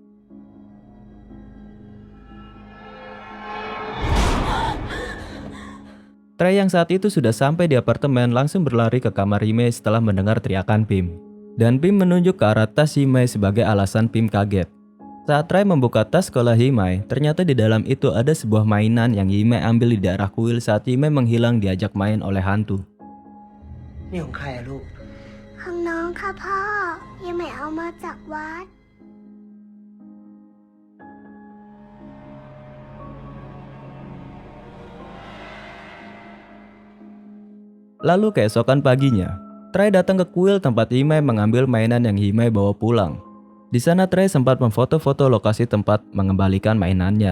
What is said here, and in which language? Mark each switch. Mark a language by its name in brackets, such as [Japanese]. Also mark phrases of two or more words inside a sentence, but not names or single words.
[Indonesian] Trey yang saat itu sudah sampai di apartemen langsung berlari ke kamar Yimai setelah mendengar teriakan Pim. Dan Pim menunjuk ke arah tas Yimai sebagai alasan Pim kaget. Saat Trey membuka tas sekolah Yimai, ternyata di dalam itu ada sebuah mainan yang Yimai ambil di daerah kuil saat Yimai menghilang diajak main oleh hantu. [Thai] นี่ของใครอะลูก ของน้องค่ะพ่อ ยังไม่เอามาจากวัด [Indonesian] Lalu keesokan paginya, Trey datang ke kuil tempat Yimai mengambil mainan yang Yimai bawa pulang. Di sana Trey sempat memfoto-foto lokasi tempat mengembalikan mainannya.